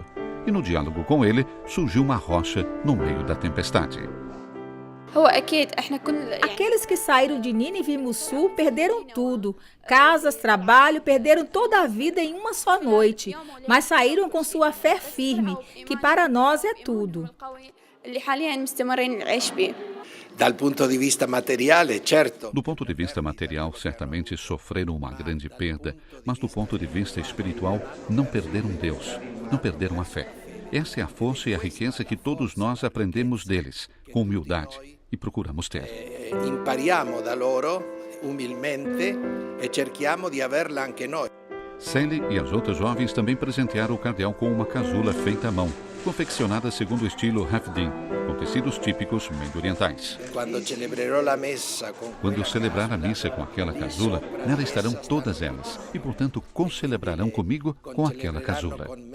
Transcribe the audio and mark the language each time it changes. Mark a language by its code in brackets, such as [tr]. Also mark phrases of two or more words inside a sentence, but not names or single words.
[pt] E no diálogo com ele, surgiu uma rocha no meio da tempestade. Aqueles que saíram de Nínive e Mussul perderam tudo. Casas, trabalho, perderam toda a vida em uma só noite. Mas saíram com sua fé firme, que para nós é tudo. [it] Dal punto di vista materiale, certo. [pt] Do ponto de vista material, certamente sofreram uma grande perda, mas do ponto de vista espiritual, não perderam Deus, não perderam a fé. Essa é a força e a riqueza que todos nós aprendemos deles, com humildade, e procuramos ter. [it] Impariamo da loro umilmente e cerchiamo di averla anche noi. [pt] Sally e as outras jovens também presentearam o cardeal com uma casula feita à mão, confeccionada segundo o estilo Hafidin, com tecidos típicos medio-orientais. Quando celebrar a missa com aquela casula, nela estarão todas elas, e portanto concelebrarão comigo com aquela casula.